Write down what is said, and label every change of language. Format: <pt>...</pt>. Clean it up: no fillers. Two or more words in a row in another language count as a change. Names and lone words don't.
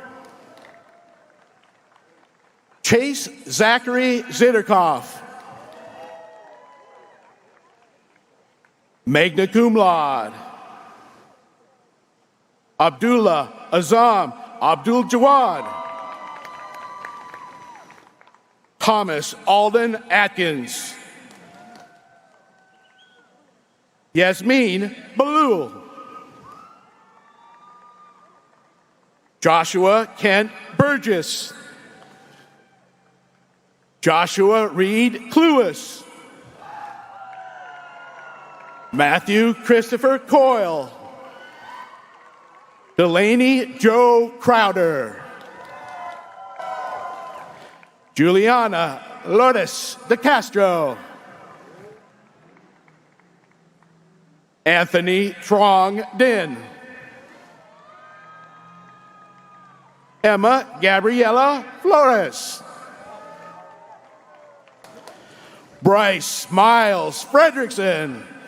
<en>Chase Zachary Zitterkoff.</en> <la>Magna cum laude.</la> <en>Abdullah Azam Abdul Jawad. Thomas Alden Atkins. Yasmin Balul. Joshua Kent Burgess. Joshua Reed Cluis. Matthew Christopher Coyle. Delaney Joe Crowder. Juliana Lourdes de Castro. Anthony Trong Din. Emma Gabriela Flores. Bryce Miles Fredrickson.</en>